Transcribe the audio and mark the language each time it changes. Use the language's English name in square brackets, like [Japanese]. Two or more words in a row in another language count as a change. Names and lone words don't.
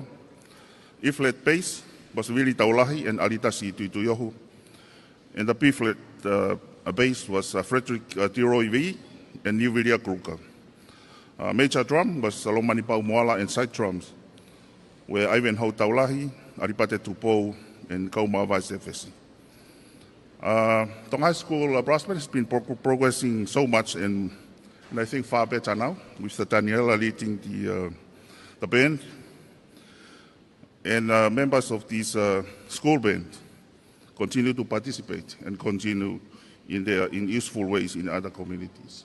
[English] E-flat bass was Willie Taulahi and Alitasi Tuituyohu. And the B-flat bass was Frederick Leroy V and Nivilia Kruka. Major drum was Salomani Pau Moala, and side drums were Ivan Hau Taulahi, Aripate Tupou, and Kauma Vice FSC. Tonga High School brass band has been progressing so much, and I think far better now, with Daniela leading the band. And members of this school band continue to participate and continue in useful ways in other communities.